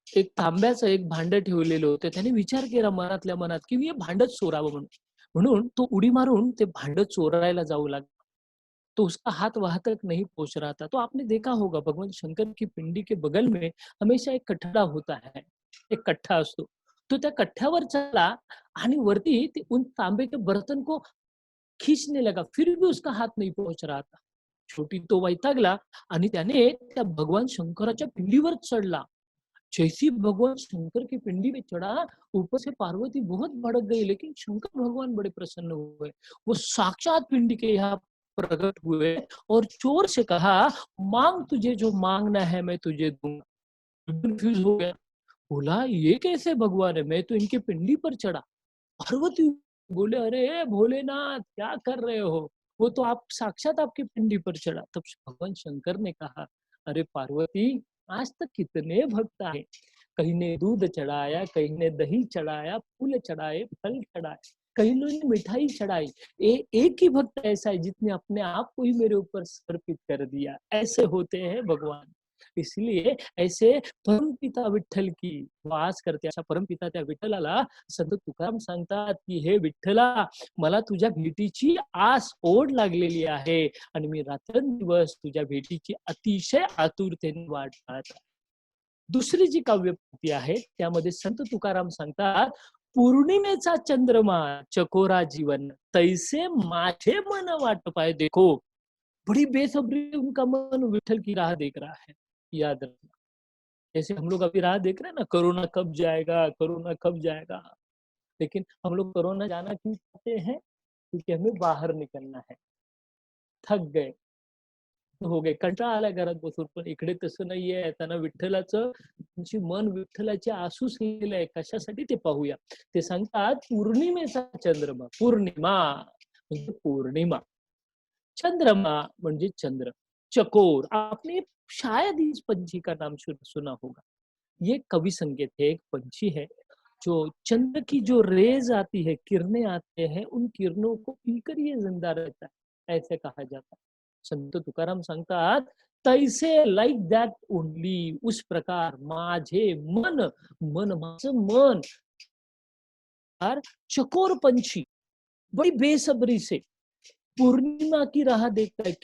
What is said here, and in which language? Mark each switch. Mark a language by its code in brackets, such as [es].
[mr] एक तांब्याचं एक भांडं ठेवलेलं होतं. त्याने विचार केला मनातल्या मनात, की मी हे भांडंच चोरावं म्हणून. म्हणून तो उडी मारून ते भांडं चोरायला जाऊ लागला. [hi] तो उसका हाथ वहां तक नहीं पहुंच रहा था. तो आपने देखा होगा भगवान शंकर की पिंडी के बगल में हमेशा एक कठडा होता है. [mr] एक कट्टा असतो. तो त्या कट्ट्यावर चला आणि वरती ते [hi] उन तांबे के बर्तन को खींचने लगा. [mr] फिर भी उसका हाथ नहीं पहुंच रहा था. शेवटी तो वैतागला आणि त्याने त्या भगवान शंकराच्या पिंडीवर चढला. [hi] जैसी भगवान शंकर की पिंडी में चढ़ा, ऊपर से पार्वती बहुत भड़क गई, लेकिन शंकर भगवान बड़े प्रसन्न हुए. वो साक्षात पिंडी के यहाँ प्रकट हुए और जोर से कहा, मांग, तुझे जो मांगना है मैं तुझे दूंगा. कंफ्यूज हो गया, बोला ये कैसे भगवान है, मैं तो इनकी पिंडी पर चढ़ा. पार्वती बोले, अरे भोलेनाथ क्या कर रहे हो, वो तो आप साक्षात आपकी पिंडी पर चढ़ा. तब भगवान शंकर ने कहा, अरे पार्वती, आज तक कितने भक्त आए, कहीं ने दूध चढ़ाया, कहीं ने दही चढ़ाया, फूल चढ़ाए, फल चढ़ाए, कहीं ने मिठाई चढ़ाई. एक ही भक्त ऐसा है जिसने अपने आप को ही मेरे ऊपर समर्पित कर दिया. ऐसे होते हैं भगवान. इसलिए ऐसे परमपिता विठ्ठल की वास करते. [mr] अशा परमपिता त्या विठ्ठलाला संत तुकाराम सांगतात, की हे विठ्ठला, मला तुझ्या भेटीची आस ओढ लागलेली आहे आणि मी रात्रंदिवस तुझ्या भेटीची अतिशय आतुरतेने वाट पाहत आहे. दुसरी जी काव्यपंक्ती आहे त्यामध्ये संत तुकाराम सांगतात, पौर्णिमेचा चंद्रमा चकोरा जीवन तैसे माझे मन वाट पाए. [hi] देखो, बड़ी बेसब्री उनका मन विठल की राह देख रहा है. याद रखना, जैसे हम लोग अभी राह देख रहे हैं ना, कोरोना कब जाएगा, कोरोना कब जाएगा. लेकिन हम लोग कोरोना जाना क्यों चाहते हैं, क्योंकि हमें बाहर निकलना है. थक गए, हो गए, [mr] कंटाळा आलाय घरात बसून. पण इकडे तसं नाहीये. त्यांना विठ्ठलाचं, त्यांची मन विठ्ठलाचे आसूस लिहिलेलं आहे. कशासाठी ते पाहूया. ते सांगतात, पौर्णिमेचा चंद्रमा. पौर्णिमा म्हणजे पौर्णिमा, चंद्रमा म्हणजे चंद्र, चकोर. [hi] आपने शायद इस पंछी का नाम सुना होगा. ये कवि संकेत है, एक पंछी है जो चंद्र की जो रेज आती है, किरणें आते हैं, उन किरणों को पीकर ये जिंदा रहता है, ऐसे कहा जाता है. [mr] संत तुकाराम सांगतात, तैसे [en] like that only, [hi] उस प्रकार [mr] माझे मन, मन माझं मन, [hi] चकोर पंछी बड़ी बेसब्री से पूर्णिमा की राह देखता है.